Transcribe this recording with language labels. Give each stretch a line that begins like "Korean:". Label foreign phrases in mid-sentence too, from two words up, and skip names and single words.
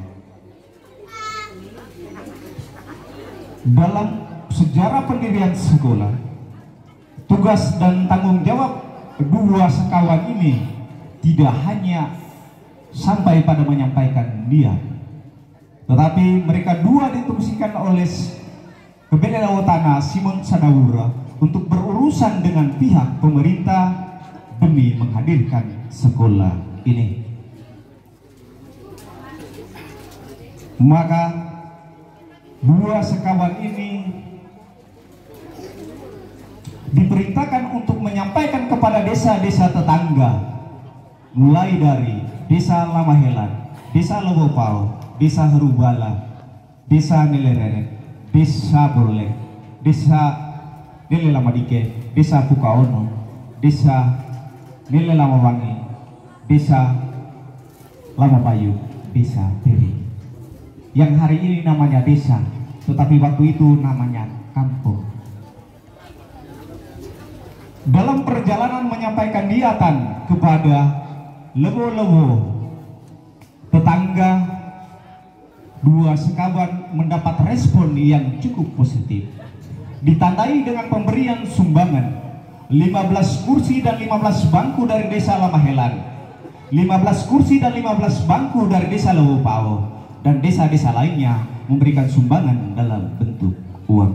Indonesian: Dalam sejarah pendirian sekolah, tugas dan tanggung jawab kedua sekawan ini tidak hanya sampai pada menyampaikan dia, tetapi mereka dua ditugaskan oleh KBN Lewotana Simon Sadawura untuk berurusan dengan pihak pemerintah demi menghadirkan sekolah ini. Maka dua sekawan ini diperintahkan untuk menyampaikan kepada desa-desa tetangga, mulai dari Desa Lamahelan, Desa Lewopau, Desa Herubala, Desa Nelereret, Desa Borlek, Desa Nele Lamadike, Desa Pukaono, Desa Nele Lamawangi, Desa Lamapayu, Desa Teri, yang hari ini namanya desa, tetapi waktu itu namanya kampung. Dalam perjalanan menyampaikan niatan kepada lewo-lewo tetangga, dua sekawan mendapat respon yang cukup positif, ditandai dengan pemberian sumbangan 15 kursi dan 15 bangku dari Desa Lamahelan, 15 kursi dan 15 bangku dari Desa Lewopao, dan desa-desa lainnya memberikan sumbangan dalam bentuk uang.